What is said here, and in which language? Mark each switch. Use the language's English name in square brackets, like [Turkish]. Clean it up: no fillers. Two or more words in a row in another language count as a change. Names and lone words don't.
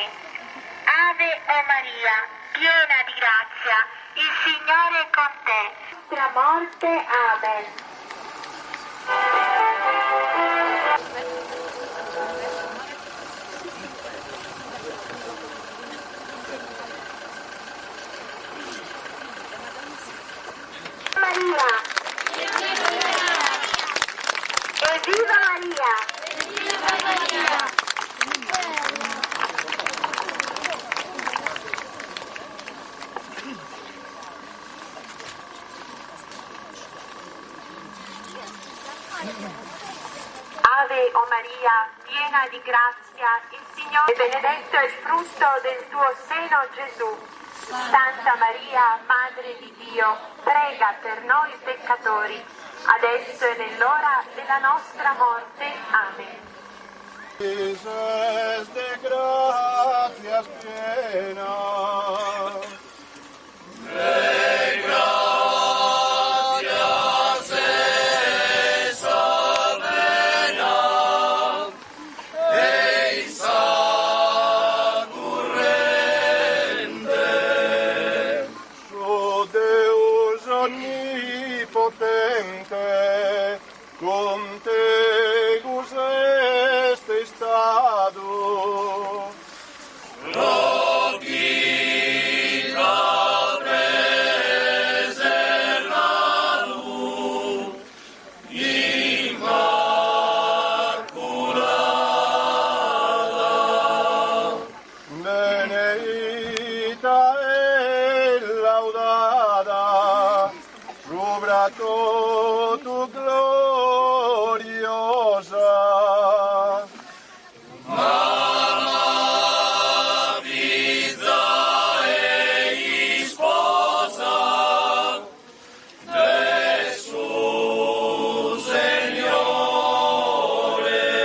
[Italian] Ave o Maria, piena di grazia, il Signore è con te. Nostra morte, Amen. Maria! Evviva Maria! Evviva Maria! Ave o Maria, piena di grazia, il Signore è benedetto è il frutto del tuo seno, Gesù. Santa Maria, Madre di Dio, prega per noi peccatori, adesso e nell'ora della nostra morte. Amen. [Sardinian] Dices de gracias plena, de gracias esa plena, eisa currente, su Deus onnipotente, con tegus est estado, Roquilla preservadu, Immaculada, beneita e laudada, subra tu gloriosa. Mamma, Pizza e sposa, Gesù Signore.